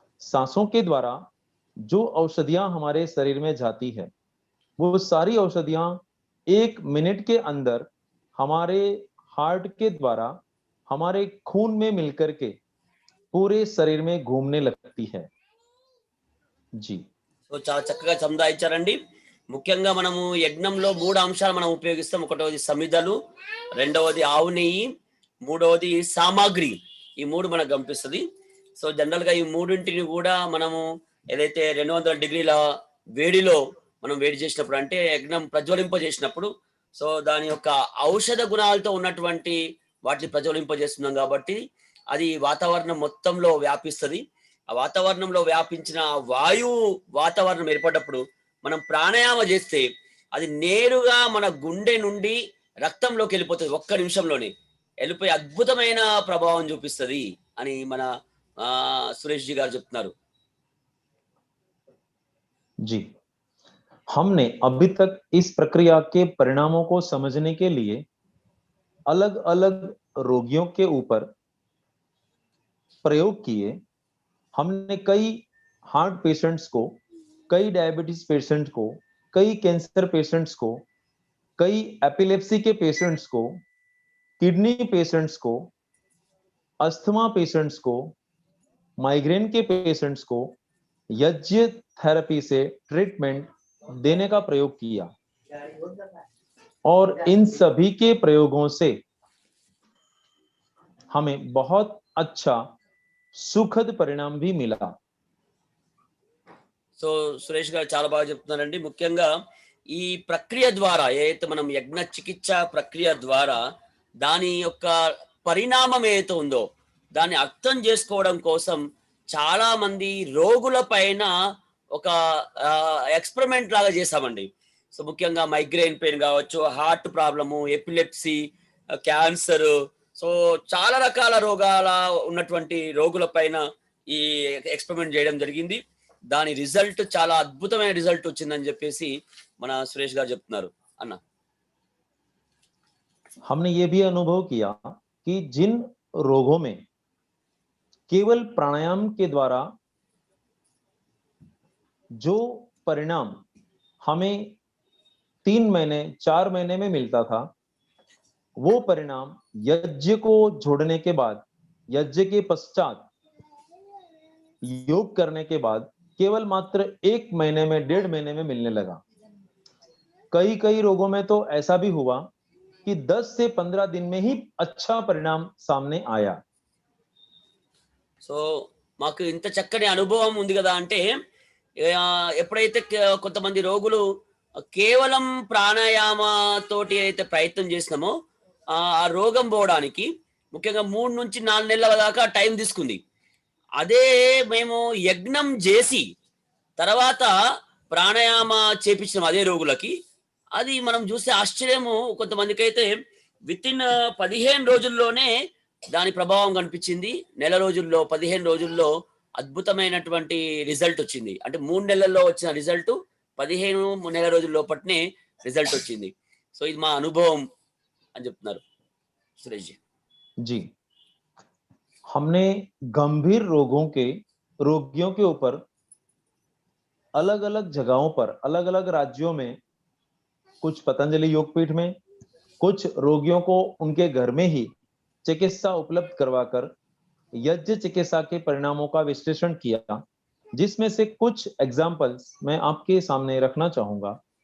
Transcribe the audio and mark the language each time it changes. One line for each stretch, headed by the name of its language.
Hindi: सांसों के द्वारा जो औषधियां हमारे शरीर में जाती है वो सारी औषधियां 1 मिनट के अंदर हमारे हार्ट के द्वारा हमारे खून में मिलकर के पूरे शरीर में घूमने लगती है। जी,
Telugu: సో చాలా చక్కగా సంధాయించారండి. ముఖ్యంగా మనము యజ్ఞంలో 3 అంశాలు మనం ఉపయోగిస్తాం. ఒకటోది సమిధలు, రెండవది ఆవు నెయ్యి, మూడవది సామాగ్రి. ఈ 3 మనకు కనిపిస్తుంది. సో జనరల్ గా ఈ 3ంటిని కూడా మనము ఏదైతే 200 డిగ్రీల వేడిలో మనం వేడి చేసినప్పుడు, అంటే యజ్ఞం ప్రజ్వలింపజేసినప్పుడు, సో దాని యొక్క ఔషధ గుణాలతో ఉన్నటువంటి వాటిని ప్రజ్వలింపజేస్తున్నాం కాబట్టి అది వాతావరణం మొత్తంలో వ్యాపిస్తుంది. ఆ వాతావరణంలో వ్యాపించిన వాయువు వాతావరణం ఏర్పడ్డప్పుడు మనం ప్రాణాయామ చేస్తే అది నేరుగా మన గుండె నుండి రక్తంలోకి వెళ్ళిపోతుంది. 1 నిమిషంలోనే వెళ్ళిపోయి అద్భుతమైన ప్రభావం చూపిస్తుంది అని మన సురేష్ జీ గారు చెప్తున్నారు.
Hindi: जी, हमने अभी तक इस प्रक्रिया के परिणामों को समझने के लिए अलग-अलग रोगियों के ऊपर प्रयोग किए। हमने कई हार्ट पेशेंट्स को, कई डायबिटीज पेशेंट को, कई कैंसर पेशेंट्स को, कई एपिलेप्सी के पेशेंट्स को, किडनी पेशेंट्स को, अस्थमा पेशेंट्स को, माइग्रेन के पेशेंट्स को यज्ञ थेरेपी से ट्रीटमेंट देने का प्रयोग किया, और इन सभी के प्रयोगों से हमें बहुत अच्छा सुखद परिणाम भी मिला।
Telugu: సో సురేష్ గారు చాలా బాగా చెప్తున్నారండి. ముఖ్యంగా ఈ ప్రక్రియ ద్వారా ఏదైతే మనం యజ్ఞ చికిత్స ప్రక్రియ ద్వారా దాని యొక్క పరిణామం ఏదైతే ఉందో దాన్ని అర్థం చేసుకోవడం కోసం చాలా మంది రోగుల పైన ఒక ఎక్స్పెరిమెంట్ లాగా చేశామండి. సో ముఖ్యంగా మైగ్రేన్ పెయిన్ కావచ్చు, heart problem, epilepsy, cancer, so చాలా రకాల రోగాల ఉన్నటువంటి రోగుల పైన ఈ ఎక్స్పెరిమెంట్ చేయడం జరిగింది. దాని రిజల్ట్ చాలా అద్భుతమైన రిజల్ట్ వచ్చిందని చెప్పేసి మన సురేష్ గారు చెప్తున్నారు అన్న.
Hindi: हमने ये भी अनुभव किया कि जिन रोगों में केवल प्राणायाम के द्वारा जो परिणाम हमें 3 महीने 4 महीने में मिलता था, वो परिणाम यज्ञ को जोड़ने के बाद, यज्ञ के पश्चात योग करने के बाद केवल मात्र 1 महीने में 1.5 महीने में मिलने लगा। कई रोगों में तो ऐसा भी हुआ कि 10 से 15 दिन में ही अच्छा परिणाम सामने आया।
Telugu: సో మాకు ఇంత చక్కని అనుభవం ఉంది కదా అంటే ఎప్పుడైతే కొంతమంది రోగులు కేవలం ప్రాణాయామ తోటి అయితే ప్రయత్నం చేసినామో ఆ రోగం పోవడానికి ముఖ్యంగా 3 నుంచి 4 నెలల దాకా టైం తీసుకుంది. అదే మేము యజ్ఞం చేసి తర్వాత ప్రాణాయామ చేపించినాం అదే రోగులకి, అది మనం చూస్తే ఆశ్చర్యము. కొంతమందికి అయితే విత్ ఇన్ 15 రోజుల్లోనే దాని ప్రభావం కనిపించింది. నెల రోజుల్లో 15 రోజుల్లో అద్భుతమైనటువంటి రిజల్ట్ వచ్చింది. అంటే 3 నెలల్లో వచ్చిన రిజల్ట్ 15 నెల రోజుల లోపట్నే రిజల్ట్ వచ్చింది. సో ఇది మా అనుభవం అని చెప్తున్నారు సురేష్ జీ.
Hindi: जी, हमने गंभीर रोगियों के ऊपर अलग-अलग जगहों पर, अलग-अलग राज्यों में, कुछ पतंजलि योगपीठ में, कुछ रोगियों को उनके घर में ही चिकित्सा उपलब्ध करवाकर यज्ञ चिकित्सा के परिणामों का विश्लेषण किया, जिसमें से कुछ एग्जाम्पल्स मैं आपके सामने रखना चाहूंगा।